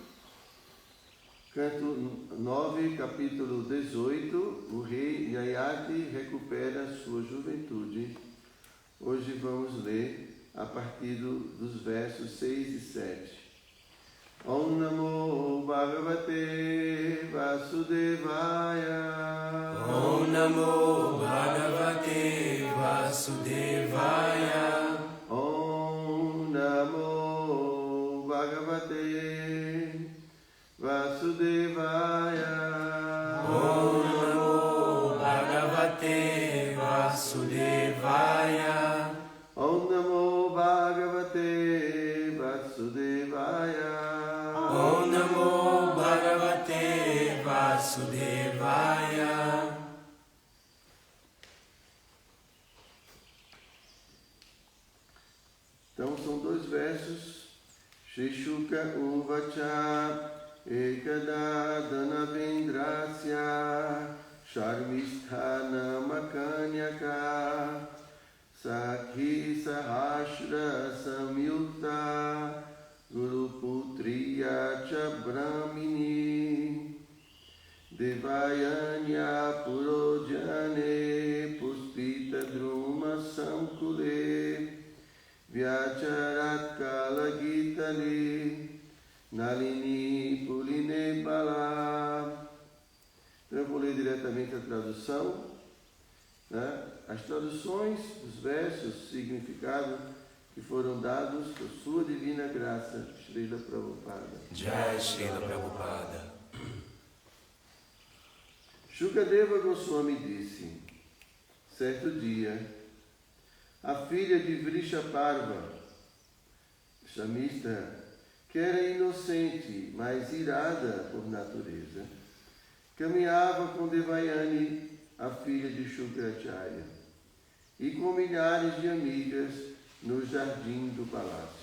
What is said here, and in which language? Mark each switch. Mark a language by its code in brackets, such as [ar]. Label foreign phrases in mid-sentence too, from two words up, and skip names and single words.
[pt] canto 9, capítulo 18, o rei Yayati recupera sua juventude. Hoje vamos ler a partir dos versos 6 e 7. [sa] ॐ नमो भगवते वासुदेवाय. ॐ नमो भगवते वासुदेवाय ॐ नमो भगवते वासुदेवाय. ॐ नमो भगवते वासुदेवाय ॐ नमो भगवते वासुदेवाय. ॐ नमो भगवते वासुदेवाय [pt] Então são dois versos. [sa] श्रीशुक उवाच एकदा दानवेन्द्रस्य शर्मिष्ठा नाम कन्यका सखी सहस्र संयुक्ता गुरुपुत्र्या च भामिनी देवयान्या पुरोद्याने पुष्पित द्रुम सङ्कुले व्यचरत् कल गीतालि नलिनी पुलिने ऽबला. [pt] Então eu vou ler diretamente a tradução, né? As traduções dos versos, significado que foram dados por sua divina graça, Srila Prabhupada. Jai Srila Prabhupada. Shukadeva Goswami disse, certo dia, a filha de Vrishaparva, Shamista, que era inocente, mas irada por natureza, caminhava com Devayani, a filha de Shukracharya, e com milhares de amigas no jardim do palácio.